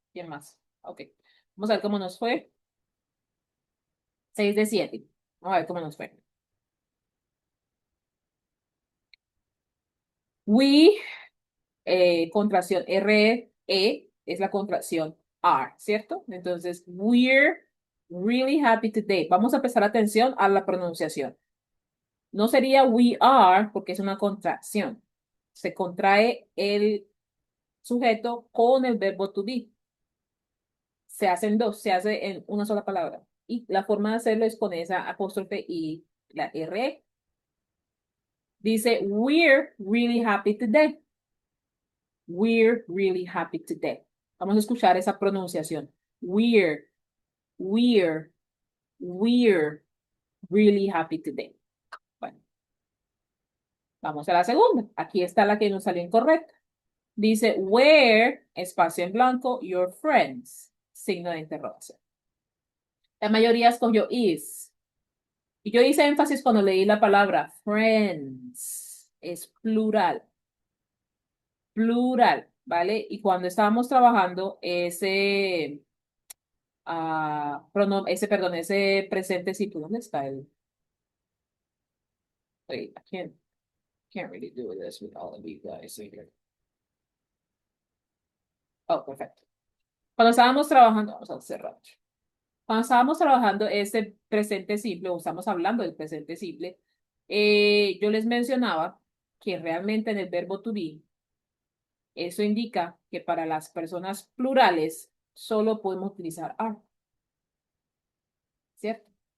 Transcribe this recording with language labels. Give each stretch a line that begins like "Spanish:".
Spanish: ¿Quién más? Ok. Vamos a ver cómo nos fue. 6 de 7. Vamos a ver cómo nos fue. We, contracción R-E, es la contracción R, ¿cierto?
English: Entonces, we're really happy today.
Spanish: Vamos a prestar atención a la pronunciación. No sería we are porque es una contracción. Se contrae el sujeto con el verbo to be. Se hacen dos, se hace en una sola palabra. Y la forma de hacerlo es con esa apóstrofe y la R.
English: Dice, we're really happy today. We're really happy today.
Spanish: Vamos a escuchar esa pronunciación.
English: We're, we're, we're really happy today.
Spanish: Bueno, vamos a la segunda. Aquí está la que nos salió incorrecta. Dice, where, espacio en blanco, your friends, signo de interrogación. La mayoría escogió is. Y yo hice énfasis cuando leí la palabra friends. Es plural. Plural, ¿vale? Y cuando estábamos trabajando ese presente simple, ¿dónde está el?
English: Wait, I can't really do this with all of you guys here.
Spanish: Oh, perfecto. Cuando estábamos trabajando, vamos a cerrar. Cuando estábamos trabajando ese presente simple, o estamos hablando del presente simple, yo les mencionaba que realmente en el verbo to be, eso indica que para las personas plurales solo podemos utilizar are, ¿cierto?